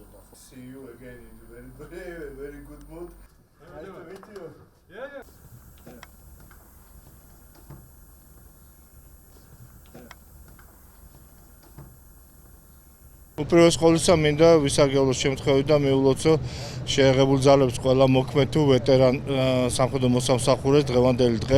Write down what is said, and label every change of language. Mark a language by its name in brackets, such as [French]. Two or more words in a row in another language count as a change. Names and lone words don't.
[English] See you again in very good mood. Nice to meet you. Yeah. [Georgian] უპირველეს ყოვლისა მინდა ვისარგებლოს შემთხვევით და მიულოცო შეიარაღებული ძალების ყველა მოქმედ თუ ვეტერან სამხედრო მოსამსახურეს დღევანდელი დღე.